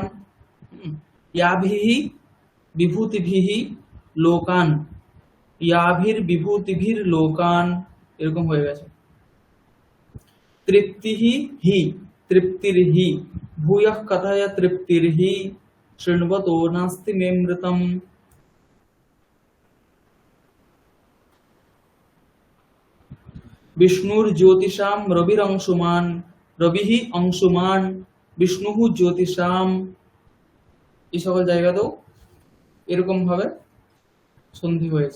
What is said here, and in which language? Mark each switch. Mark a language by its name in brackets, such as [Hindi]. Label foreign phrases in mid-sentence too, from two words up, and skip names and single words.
[Sanskrit] याभिः विभूतिभिः लोकान, याभिर विभूतिभिर लोकान, [Bangla] এরকম হয়ে গেছে। [Sanskrit] তৃপ্তিহি হি, তৃপ্তির্হি, ভূয়ঃ কথায় তৃপ্তির্হি, শৃण्वतो नास्ति मे मृतम्। বিষ্ণুর জ্যোতিষাম রবির অংশুমান, রবিহি অংশুমান, বিষ্ণুহু জ্যোতিষাম, [Bangla] এই সকল জায়গাতেও এরকম ভাবে সন্ধি হয়েছে।